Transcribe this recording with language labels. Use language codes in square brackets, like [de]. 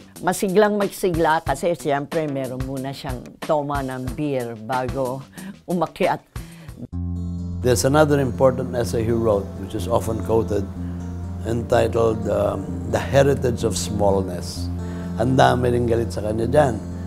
[tl] Masiglang magsigla kasi siyempre meron muna siyang toma ng beer bago umakyat. [en] There's another important essay he wrote, which is often quoted, entitled The Heritage of Smallness. [tl] Ang dami rin galit sa kanya dyan.